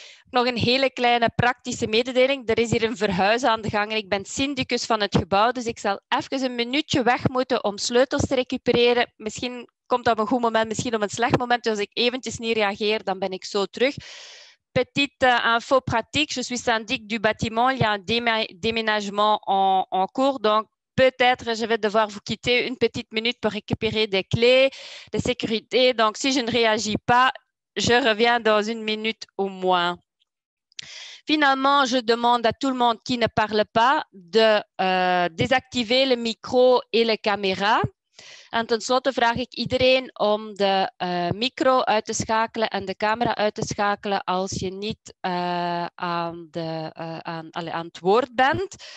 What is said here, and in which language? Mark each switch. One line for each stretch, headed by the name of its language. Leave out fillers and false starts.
Dutch: Nog een hele kleine praktische mededeling. Er is hier een verhuis aan de gang en ik ben syndicus van het gebouw, dus ik zal even een minuutje weg moeten om sleutels te recupereren. Misschien komt dat op een goed moment, misschien op een slecht moment. Dus als ik eventjes niet reageer, dan ben ik zo terug.
French: Petite info pratique, je suis syndic du bâtiment, il y a un déménagement en cours, donc peut-être je vais devoir vous quitter une petite minute pour récupérer des clés de sécurité. Donc si je ne réagis pas, je reviens dans une minute au moins. Finalement, je demande à tout le monde qui ne parle pas de désactiver le micro et la caméra.
Dutch: En tenslotte vraag ik iedereen om de micro uit te schakelen en de camera uit te schakelen als je niet aan het woord bent.